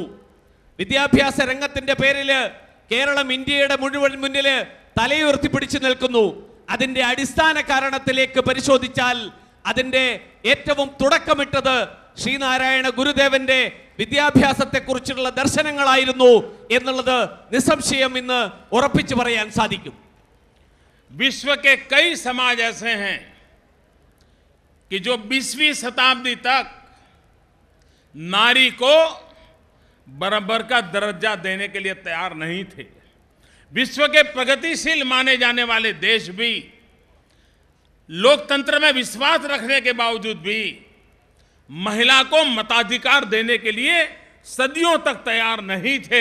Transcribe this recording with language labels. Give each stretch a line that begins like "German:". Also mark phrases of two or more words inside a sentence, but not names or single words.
Malayalam: വിദ്യാഭ്യാസ രംഗത്തിന്റെ പേരിൽ കേരളം ഇന്ത്യയുടെ മുഴുവൻ മുന്നിൽ തലയുയർത്തിപ്പിടിച്ചു നിൽക്കുന്നു. അതിന്റെ അടിസ്ഥാന കാരണത്തിലേക്ക് പരിശോധിച്ചാൽ അതിന്റെ ഏറ്റവും തുടക്കമിട്ടത് ശ്രീനാരായണ ഗുരുദേവന്റെ വിദ്യാഭ്യാസത്തെക്കുറിച്ചുള്ള ദർശനങ്ങളായിരുന്നു എന്നുള്ളത് നിസ്സംശയം ഇന്ന് ഉറപ്പിച്ചു പറയാൻ സാധിക്കും.
Hindi: विश्व के कई समाज ऐसे हैं कि जो 20वीं शताब्दी तक नारी को बराबर का दर्जा देने के लिए तैयार नहीं थे। विश्व के प्रगतिशील माने जाने वाले देश भी लोकतंत्र में विश्वास रखने के बावजूद भी महिला को मताधिकार देने के लिए सदियों तक तैयार नहीं थे।